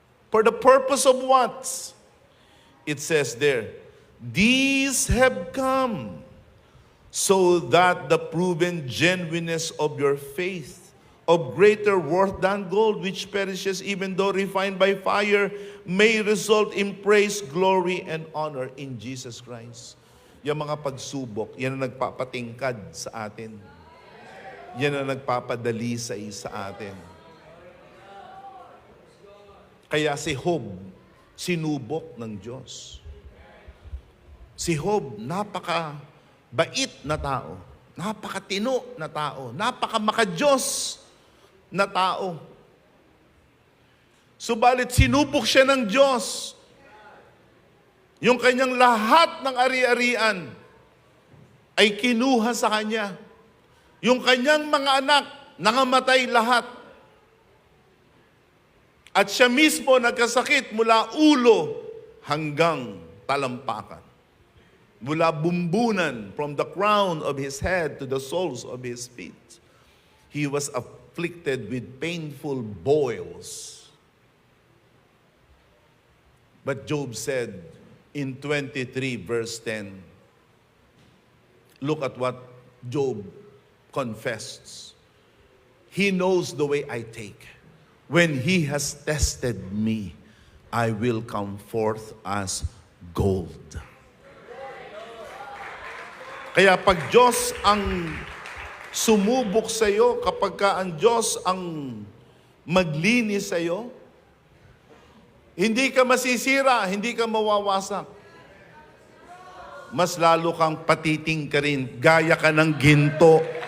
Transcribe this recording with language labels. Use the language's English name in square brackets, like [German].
[English] For the purpose of what? It says there, these have come so that the proven genuineness of your faith, of greater worth than gold, which perishes even though refined by fire, may result in praise, glory, and honor in Jesus Christ. [Filipino] Yung mga pagsubok, yan ang nagpapatingkad sa atin. Yan ang nagpapadali sa atin. Kaya si Job, sinubok ng Diyos. Si Job, napaka-bait na tao, napakatino na tao, napaka-makadiyos na tao. Subalit sinubok siya ng Diyos. Yung kanyang lahat ng ari-arian ay kinuha sa kanya. Yung kanyang mga anak, nangamatay lahat. At siya mismo nagkasakit mula ulo hanggang talampakan. Mula bumbunan, [English] from the crown of his head to the soles of his feet. He was afflicted with painful boils. But Job said in 23 verse 10, look at what Job confessed. He knows the way I take. When he has tested me, I will come forth as gold. [Filipino] Kaya pag Diyos ang sumubok sa iyo, kapag ka ang Diyos ang maglinis sa iyo, hindi ka masisira, hindi ka mawawasak. Mas lalo kang patiting ka rin, gaya ka ng ginto.